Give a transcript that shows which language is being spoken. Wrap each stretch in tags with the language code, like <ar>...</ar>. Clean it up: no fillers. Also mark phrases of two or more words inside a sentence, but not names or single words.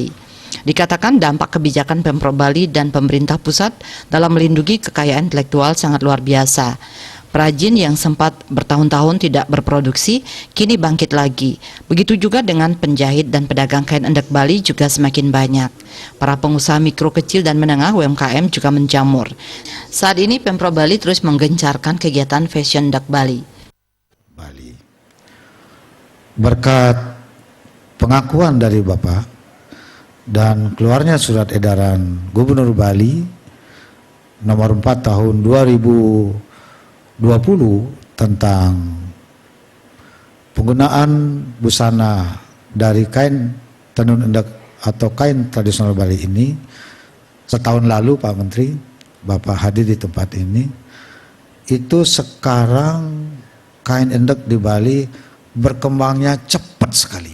<id>Dikatakan dampak kebijakan Pemprov Bali dan pemerintah pusat dalam melindungi kekayaan intelektual sangat luar biasa. Perajin yang sempat bertahun-tahun tidak berproduksi, kini bangkit lagi. Begitu juga dengan penjahit dan pedagang kain endek Bali juga semakin banyak. Para pengusaha mikro kecil dan menengah UMKM juga menjamur. Saat ini Pemprov Bali terus menggencarkan kegiatan fashion endek Bali. Berkat pengakuan dari Bapak dan keluarnya surat edaran Gubernur Bali nomor 4 tahun 2020 tentang penggunaan busana dari kain tenun endek atau kain tradisional Bali ini, setahun lalu Pak Menteri, Bapak hadir di tempat ini, itu sekarang kain endek di Bali berkembangnya cepat sekali.</id>